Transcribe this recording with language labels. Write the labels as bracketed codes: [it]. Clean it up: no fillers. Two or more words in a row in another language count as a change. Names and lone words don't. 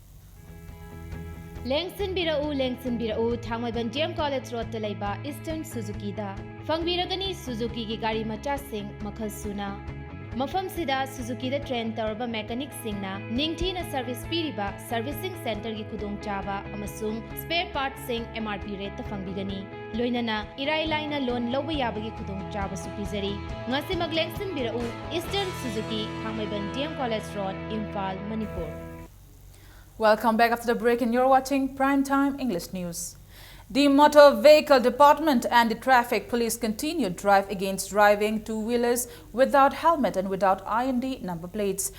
[mni] Lengsin birau Thangmaiban DM College Road Talaiba Eastern Suzuki da Fangbiragani Suzuki ki gari macha sing makhal suna Mafam sida Suzuki da train tarba mechanic singna ningthina service piriba [en] servicing center [mni] ki khudong chaba amasung [en] spare parts [mni] sing [en] MRP rate [mni] ta fangbigani loinana irai laina loan loba yabagi khudong chaba su pizari ngasi maglengsin birau Eastern Suzuki Thangmaiban DM College Road Imphal Manipur. [en] Welcome back after the break and you're watching Primetime English News. The Motor Vehicle Department and the Traffic Police continue drive against driving two-wheelers without helmet and without IND number plates.